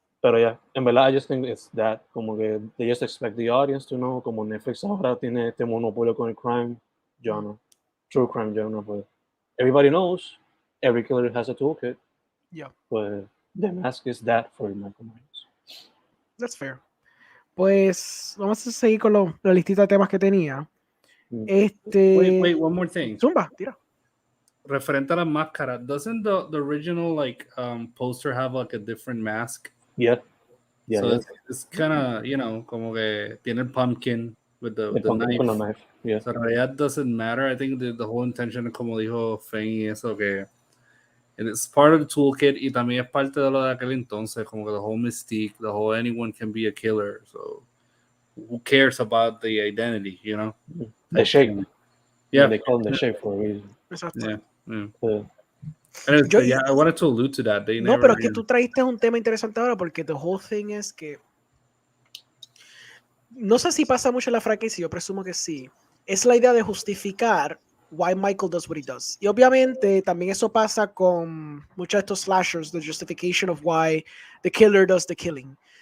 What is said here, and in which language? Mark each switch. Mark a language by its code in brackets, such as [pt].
[es] Pero [en] yeah, [es] en verdad, [en] I just think it's that, [es] como que [en] they just expect the audience to know, [es] como Netflix ahora tiene este monopolio con el [en] crime genre, true crime genre, [es] pues [en] everybody knows every killer has a toolkit. Yeah. Pues The Mask is that for Michael Myers. That's fair. [es] Pues vamos a seguir con la listita de temas que tenía. [en] Wait, one more thing. [es] Zumba, tira. Referente a la máscara, [en] doesn't the original like poster have like a different mask? Yeah. So it's kind of, you know, [es] como que tiene el [en] pumpkin with the knife. [es] Con la knife. [en] Yeah. So [es] en realidad [en] doesn't matter. I think the whole intention, [es] como dijo Feng, y eso que [en] it's part of the toolkit [es] y también es parte de lo de aquel entonces, como que [en] the whole mystique, the whole anyone can be a killer. So who cares about the identity, you know? The shape. Yeah. They call them the shape for a reason. [es] Exacto. [en] Yeah. I wanted to allude to that. [es] No, pero es que tú traíste un tema interesante ahora porque [en] the whole thing [es] es que no sé si pasa mucho en la franquicia, yo presumo que sí. Es la idea de justificar [en] why Michael does what he does. [es] Y obviamente también eso pasa con muchos de estos slashers, [en] the justification of why the killer does the killing.